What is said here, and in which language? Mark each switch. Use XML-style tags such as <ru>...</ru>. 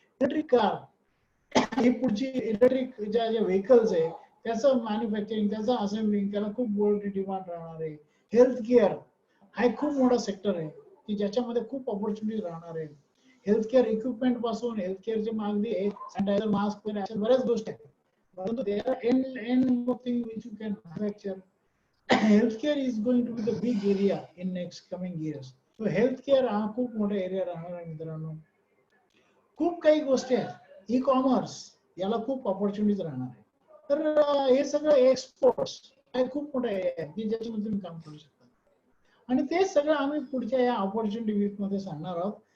<mr>Electric car ही पुढची electric ज्या vehicles आहे त्याचं मॅन्युफॅक्चरिंग, त्याचं असेंब्लिंग, त्याला खूप मोठी डिमांड राहणार आहे. हेल्थ केअर हा एक खूप मोठा सेक्टर आहे की ज्याच्यामध्ये खूप ऑपॉर्च्युनिटी राहणार आहे. हेल्थ केअर इक्विपमेंट पासून हेल्थ केअरचे मागणी आहे, सॅनिटायझर, मास्क, अशा बऱ्याच गोष्टी आहेत. परंतु</mr> <en>there are n more things which you can manufacture. Healthcare is going to be the big area in next coming years.</en> <mr>So healthcare हा खूप मोठा एरिया राहणार आहे मित्रांनो. खूप काही गोष्टी आहेत. ई कॉमर्स याला खूप ऑपॉर्च्युनिटीज राहणार आहे. तर हे सगळं एक्सपोर्ट्स हा खूप मोठा एरिया आहे की ज्याच्यामध्ये तुम्ही काम करू शकता. आणि ते सगळं आम्ही पुढच्या या ऑपॉर्च्युनिटी वीक मध्ये सांगणार आहोत.</mr>